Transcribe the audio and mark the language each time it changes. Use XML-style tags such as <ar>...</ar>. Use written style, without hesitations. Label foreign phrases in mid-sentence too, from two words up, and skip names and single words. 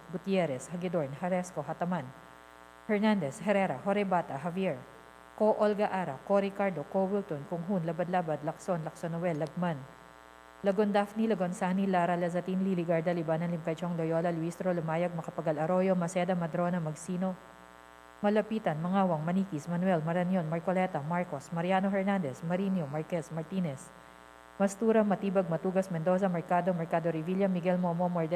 <en>Gutierrez, Hagedorn, Haresco, Hataman, Hernandez, Herrera, Horebata, Javier, Co Olga Ara, Co Ricardo, Co Wilton, Kunghun, Labad-Labad, Lacson, Lacsonoel, Lagman, Lagon Daphne, Lagon Sani, Lara, Lazatin, Liligarda, Libanan, Limcachong, Loyola, Luistro, Lumayag, Makapagal Arroyo, Maceda, Madrona, Magsino, Malapitan, Mangawang, Maniquis, Manuel, Marañon, Marcoleta, Marcos, Mariano Hernandez, Marinho, Marquez, Martinez, Mastura, Matibag, Matugas, Mendoza, Mercado, Mercado Revilla, Miguel Momo, Morden,</en>